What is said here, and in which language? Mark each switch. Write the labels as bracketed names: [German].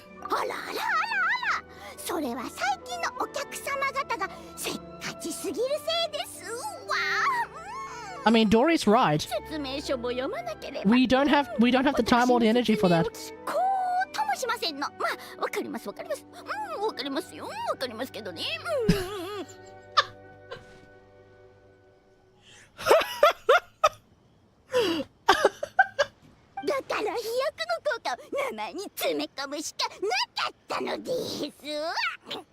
[Japanese] あらそれは最近のお客様方がせっかちすぎるせいですわ。 [English] I mean, Dory's right. [Japanese] 説明書も読まなければ。 [English] We don't have the time or the energy for that. [Japanese] こうともしませんの。まあ、わかります。わかりますよ。わかりますけどね。だから飛躍の効果を名前に詰め込むしかなかったのです。